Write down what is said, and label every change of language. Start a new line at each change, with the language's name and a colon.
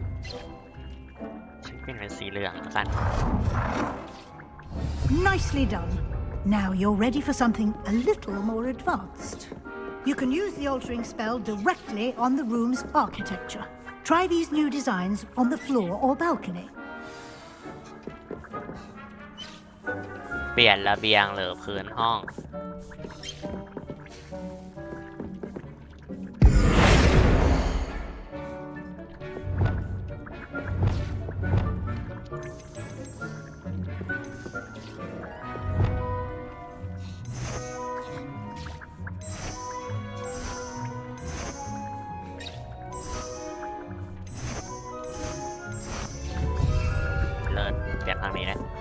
Thai: ฉันเปลี่ยนเป็นสีเหลืองแล้วกัน
English: Nicely done. Now you're ready for something a little more advanced. You can use the altering spell directly on the room's architecture. Try these new designs on the floor or balcony.
Thai: เปลี่ยนระเบียงหรือพื้นห้อง เลิศเปลี่ยนทางนี้นะ